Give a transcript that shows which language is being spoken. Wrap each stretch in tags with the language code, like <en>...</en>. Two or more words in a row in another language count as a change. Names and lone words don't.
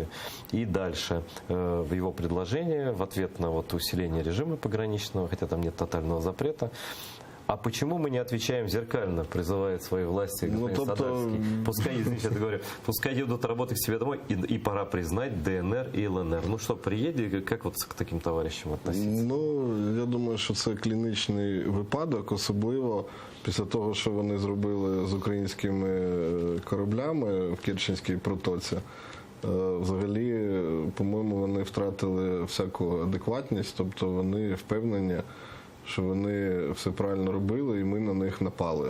<ru>И дальше в его предложении, в ответ на усиление режима пограничного, хотя там нет тотального запрета: а почему мы не отвечаем зеркально, призывает свои власти господин Садальский. Пускай, извините, я говорю, пускай едут работать к себе домой, и пора признать ДНР и ЛНР.</ru> <uk>Ну що, приїде, як</uk> <ru>к таким товарищам относиться?</ru> <uk>Ну, я думаю, що це клінічний випадок, особливо після того, що вони зробили з українськими кораблями в Керченській протоці. Взагалі, по-моєму, вони втратили всяку адекватність, тобто вони впевнені, що вони все правильно робили, і ми на них напали.</uk>